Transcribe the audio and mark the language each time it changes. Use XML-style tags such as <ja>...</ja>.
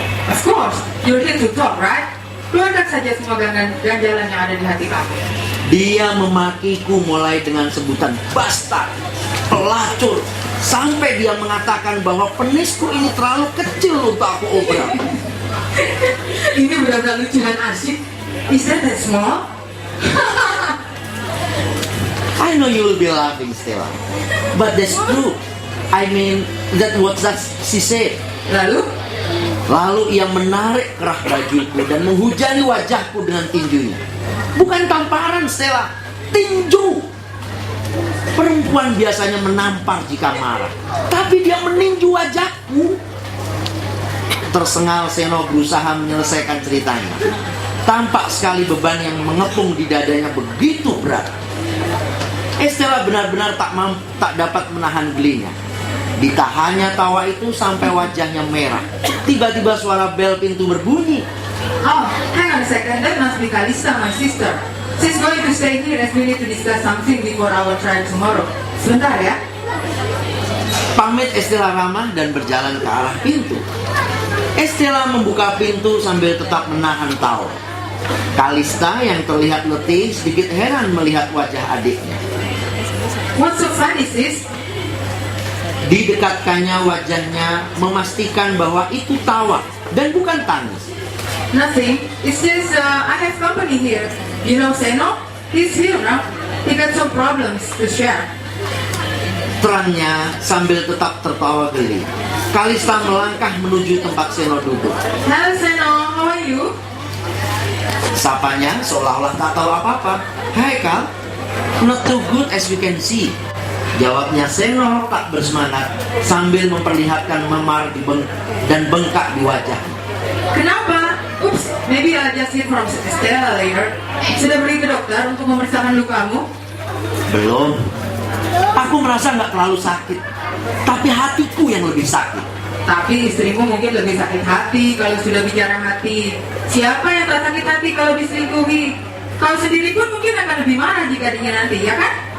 <en>Of course, you're here to talk, right?</en> <id>Keluarkan saja semua ganjalan yang ada di hati kamu. Dia memakiku mulai dengan sebutan bastard, pelacur, sampai dia mengatakan bahwa penisku ini terlalu kecil untuk aku obrak. Ini benar-benar lucu dan asik.</id> <en>Is that small? I know you will be laughing, Stella, but that's true. I mean, that what she said.</en> <id>Lalu ia menarik kerah bajuku dan menghujani wajahku dengan tinjunya. Bukan tamparan, Stella, tinju. Perempuan biasanya menampar jika marah, tapi dia meninju wajahku. Tersengal, Seno berusaha menyelesaikan ceritanya. Tampak sekali beban yang mengepung di dadanya begitu berat. Estella benar-benar tak dapat menahan gelinya. Ditahannya tawa itu sampai wajahnya merah. Tiba-tiba suara bel pintu berbunyi.</id> <en>Oh, hang on a second. That must be Kalista, my sister. She's going to stay here as we need to discuss something before our trial tomorrow.</en> <id>Sebentar ya. Pamit Estela ramah dan berjalan ke arah pintu. Estela membuka pintu sambil tetap menahan tawa. Kalista yang terlihat letih sedikit heran melihat wajah adiknya.</id> <en>What's so funny, sis?</en> <id>Didekatkannya wajahnya memastikan bahwa itu tawa dan bukan tangis.</id> <en>Nothing. It's just I have company here. You know Seno? He's here now. He got some problems to share.</en> <id>Terangnya sambil tetap tertawa geli. Kalista melangkah menuju tempat Seno duduk.</id> <en>Hello Seno, how are you?</en> <id>Sapanya seolah-olah tak tahu apa-apa.</id> <en>Hai Kal, not too good as you can see.</en> <id>Jawabnya Seno tak bersemangat sambil memperlihatkan memar dan bengkak di wajah. Kenapa?</id> <en>Oops, maybe I'll just hear from Estela later.</en> <id>Sudah pergi ke dokter untuk memeriksakan lukamu? Belum. Aku merasa nggak terlalu sakit, tapi hatiku yang lebih sakit. Tapi istrimu mungkin lebih sakit hati kalau sudah bicara hati. Siapa yang tak sakit hati kalau diselingkuhi? Kau sendiri pun mungkin akan lebih marah jika dingin nanti, ya kan?</id>